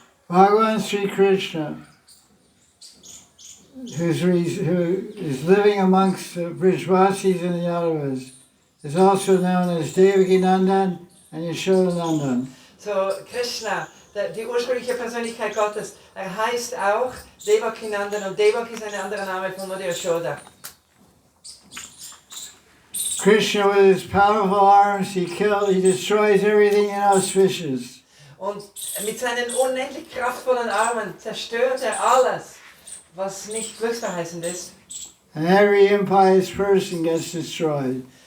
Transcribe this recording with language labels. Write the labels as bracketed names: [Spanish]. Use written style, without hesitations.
[English] Bhagavan Sri Krishna, who is living amongst the Brijvasis and the Yadavas, is also known as Devaki Nandan and Yashoda Nandan. [German] So Krishna, die ursprüngliche Persönlichkeit Gottes, heißt auch Devaki Nandan und Devaki ist ein anderer Name von Mutter Yashoda. [English] Krishna, with his powerful arms, he destroys everything inauspicious. [German] Und mit seinen unendlich kraftvollen Armen zerstört alles, was nicht glücksverheißend ist. [English] And every impious person gets destroyed.